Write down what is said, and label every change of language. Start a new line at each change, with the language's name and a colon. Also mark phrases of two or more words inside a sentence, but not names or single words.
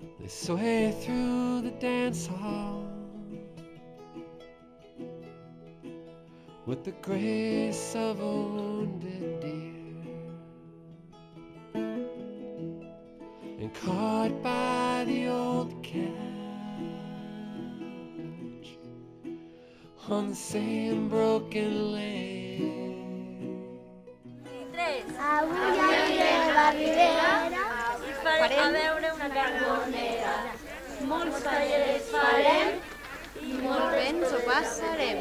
English: sway through the dance hall with the grace of a wounded deer, and caught by the old catch on the same broken leg.
Catalan: Avui anirem a la Ribera farem a veure una carbonera. Molts tallers farem i molt bé ens ho passarem.